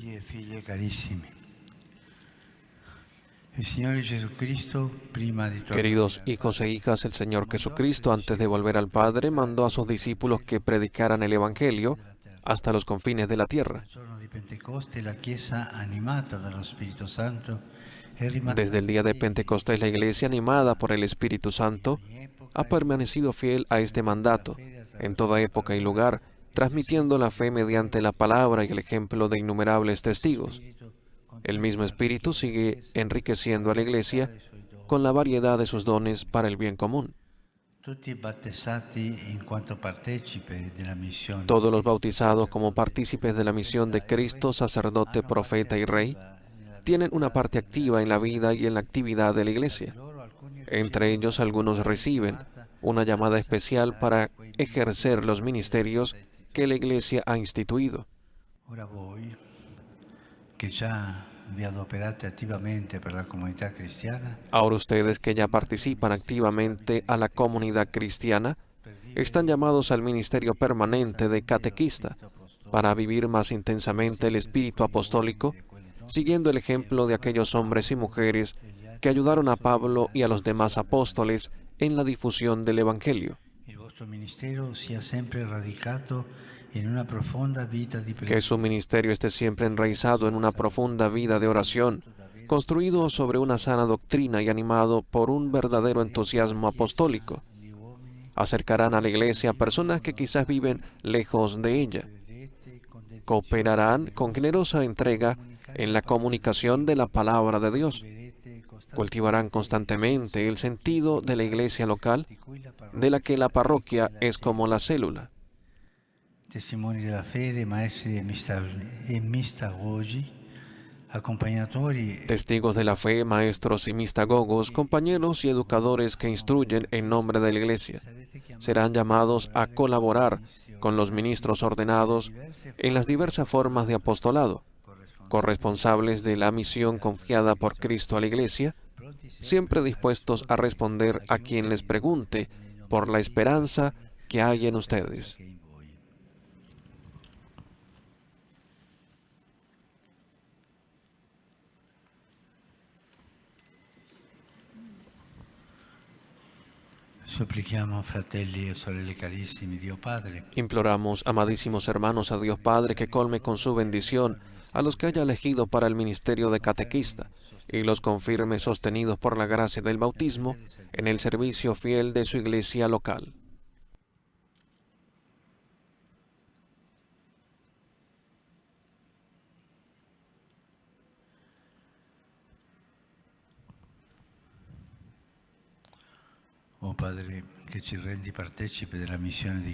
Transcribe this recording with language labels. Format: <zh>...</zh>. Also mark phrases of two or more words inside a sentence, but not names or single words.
<it>figlie carissimi, il Signore Jesucristo, prima di tornare</it> <es>Queridos hijos e hijas, el Señor Jesucristo, antes de volver al Padre, mandó a sus discípulos que predicaran el Evangelio hasta los confines de la tierra.</es> <it>al giorno di Pentecoste, la Chiesa, animata dallo Spirito Santo, è rimasta</it> <es>Desde el día de Pentecostés, la Iglesia, animada por el Espíritu Santo, ha permanecido fiel a este mandato en toda época y lugar, transmitiendo la fe mediante la palabra y el ejemplo de innumerables testigos. El mismo Espíritu sigue enriqueciendo a la Iglesia con la variedad de sus dones para el bien común.</es> <it>tutti battezzati in quanto partecipe della missione.</it> <es>Todos los bautizados como partícipes de la misión de Cristo, sacerdote, profeta y rey, tienen una parte activa en la vida y en la actividad de la Iglesia. Entre ellos, algunos reciben una llamada especial para ejercer los ministerios que la Iglesia ha instituido.</es> <it>Ora voi, che già vi adoperate attivamente per la comunità cristiana,</it> <es>Ahora ustedes que ya participan activamente a la comunidad cristiana, están llamados al ministerio permanente de catequista para vivir más intensamente el espíritu apostólico, siguiendo el ejemplo de aquellos hombres y mujeres que ayudaron a Pablo y a los demás apóstoles en la difusión del Evangelio.</es> <it>il vostro ministero sia sempre radicato in una profonda vita di</it> <es>Que su ministerio esté siempre enraizado en una profunda vida de oración, construido sobre una sana doctrina y animado por un verdadero entusiasmo apostólico. Acercarán a la Iglesia a personas que quizás viven lejos de ella. Cooperarán con generosa entrega en la comunicación de la palabra de Dios. Cultivarán constantemente el sentido de la iglesia local, de la que la parroquia es como la célula.</es> <it>testimoni della fede, maestri e mistagogi, accompagnatori</it> <es>Testigos de la fe, maestros y mistagogos, compañeros y educadores que instruyen en nombre de la iglesia, serán llamados a colaborar con los ministros ordenados en las diversas formas de apostolado, corresponsables de la misión confiada por Cristo a la iglesia, siempre dispuestos a responder a quien les pregunte por la esperanza que hay en ustedes.</es> <it>Supplichiamo, fratelli e sorelle carissimi, Dio Padre,</it> <es>Imploramos, amadísimos hermanos, a Dios Padre que colme con su bendición a los que haya elegido para el ministerio de catequista y los confirme sostenidos por la gracia del bautismo en el servicio fiel de su iglesia local.</es> <it>oh Padre, che ci rendi partecipi della missione di</it>